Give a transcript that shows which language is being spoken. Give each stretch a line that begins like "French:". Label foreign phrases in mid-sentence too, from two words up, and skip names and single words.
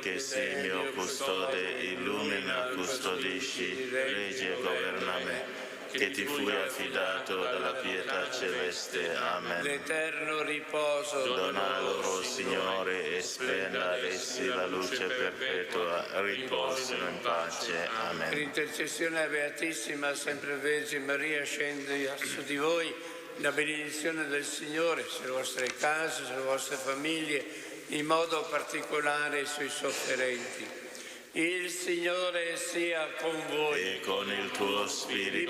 Italian: Che sei mio custode, illumina, custodisci, reggi e governa me, che ti fui affidato dalla pietà celeste. Amen. l'eterno riposo Dona loro, Signore, e spenda ad essi la luce perpetua, riposino in pace. Per Amen. intercessione a Beatissima Sempre Vergine Maria, scende su di voi la benedizione del Signore sulle vostre case, sulle vostre famiglie, in modo particolare sui sofferenti. Il Signore sia con voi. E con il tuo Vi spirito.